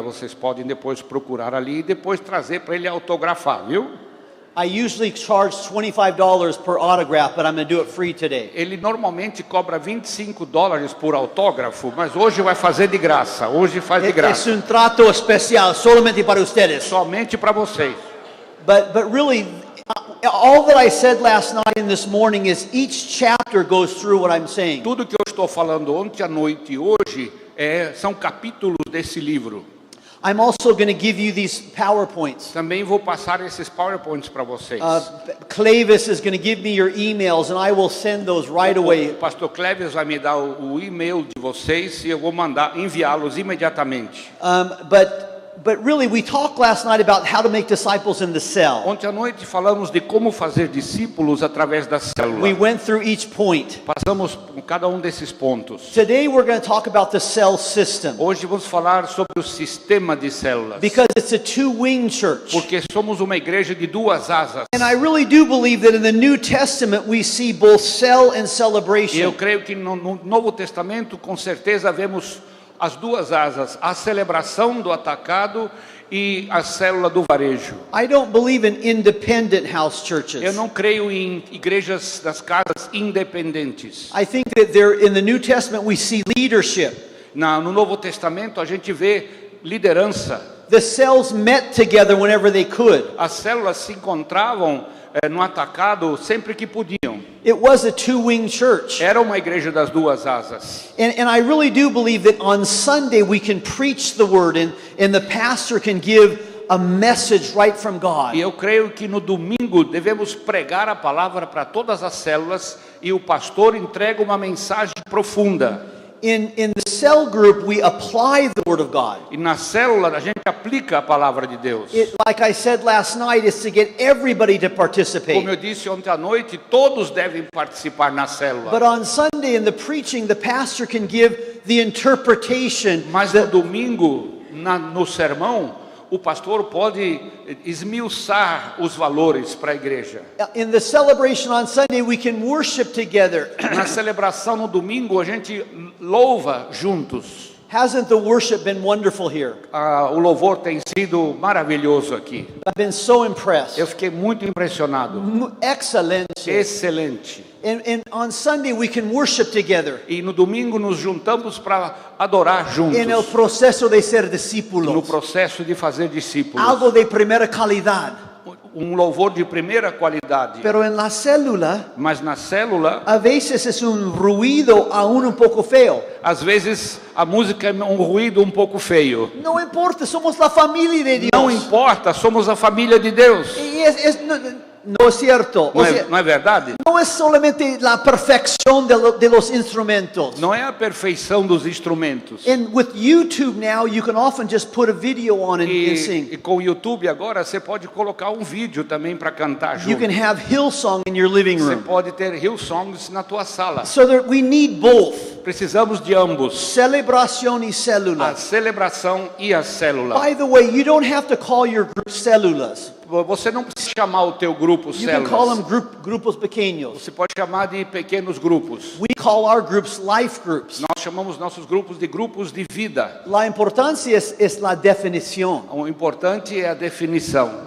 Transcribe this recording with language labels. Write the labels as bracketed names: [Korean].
[Portuguese] Vocês podem depois procurar ali e depois trazer para ele autografar, viu? [English] I usually charge $25 per autograph, but I'm going to do it free today. [Portuguese] Ele normalmente cobra $25 por autógrafo, mas hoje vai fazer de graça. Hoje faz de [Spanish] Es [Portuguese] graça. [Spanish] un trato especial solamente para ustedes. [Portuguese] Somente para vocês. [English] But really, all that I said last night and this morning is each chapter goes through what I'm saying. [Portuguese] Tudo que eu estou falando ontem à noite e hoje são capítulos desse livro. [English] I'm also going to give you these PowerPoints. [Portuguese] Também vou passar esses PowerPoints para vocês. [English] Clavis is going to give me your emails and I will send those right away. [Portuguese] O pastor Cleves vai me dar o e-mail de vocês e eu vou enviá-los imediatamente. [English] But really, we talked last night about how to make disciples in the cell. [Portuguese] Ontem à noite falamos de como fazer discípulos através da célula. [English] We went through each point. [Portuguese] Passamos por cada um desses pontos. [English] Today we're going to talk about the cell system. [Portuguese] Hoje vamos falar sobre o sistema de células. [English] Because it's a two-wing church. [Portuguese] Porque somos uma igreja de duas asas. [English] And I really do believe that in the New Testament we see both cell and [Portuguese] E eu [English] celebration. [Portuguese] creio que no Novo Testamento com certeza vemos as duas asas, a celebração do atacado e a célula do varejo. [English] I don't believe in independent house churches. [Portuguese] Eu não creio em igrejas das casas independentes. [English] I think that there in the New Testament we see leadership. [Portuguese] No Novo Testamento a gente vê liderança. [English] The cells met together whenever they could. [Portuguese] As células se encontravam no atacado sempre que podiam. [English] It was a two-wing church. [Portuguese] Era uma igreja das duas asas. [English] And I really do believe that on Sunday we can preach the word and the pastor can give a message right from God. [Portuguese] E eu creio que no domingo devemos pregar a palavra para todas as células e o pastor entrega uma mensagem profunda. [English] In the cell group, we apply the Word of God. [Portuguese] E na célula a gente aplica a palavra de Deus. [English] Like I said last night, is to get everybody to participate. [Portuguese] Como eu disse ontem à noite, todos devem participar na célula. [English] But on Sunday in the preaching, the pastor can give the interpretation. [Portuguese] Mas no domingo, no sermão, o pastor pode esmiuçar os valores para a igreja. [English] In the celebration on Sunday, we can worship together. [Portuguese] Na celebração no domingo, a gente louva juntos. [English] Hasn't the worship been wonderful here? [Portuguese] O louvor tem sido maravilhoso aqui. [English] I've been so impressed. [Portuguese] Eu fiquei muito impressionado. [English] Excellent. [Portuguese] Excelente. [English] And on Sunday we can worship together. [Portuguese] E no domingo nos juntamos para adorar juntos. [Spanish] En el proceso de ser [Portuguese] No [Spanish] discípulos. [Portuguese] processo de fazer discípulos. [Spanish] Algo de primera calidad. [Portuguese] Louvor de primeira qualidade. [Spanish] Pero en la célula, [Portuguese] Mas na célula, [Spanish] a veces es un ruido aún un poco feo. [Portuguese] às vezes a música é um ruído um pouco feio. [Spanish] No importa, somos la familia de Dios. [Portuguese] Não importa, somos a família de Deus. [Spanish] Y no es cierto. O sea, [Portuguese] Não é verdade? [Spanish] no es solamente la perfección de los instrumentos. [Portuguese] Não é a perfeição dos instrumentos. [English] And with YouTube now, you can often just put a video on and sing. [Portuguese] E com o YouTube agora você pode colocar um vídeo também para cantar [English] You [Portuguese] junto. [English] can have Hillsong in your living [Portuguese] Você [English] room. [Portuguese] pode ter Hillsongs na tua sala. [English] So that we need both. [Portuguese] Precisamos de ambos. [Spanish] Celebración y [Portuguese] A [Spanish] célula. [Portuguese] celebração e a célula. [English] By the way, you don't have to call your group células. [Portuguese] Você não precisa chamar o teu grupo [English] You can call them [Portuguese] células. [Spanish] grupos pequeños. [Portuguese] Você pode chamar de pequenos grupos. [English] We call our groups life groups. [Portuguese] Nós chamamos nossos grupos de vida. [Spanish] La importancia es la definición. [Portuguese] O importante é a definição.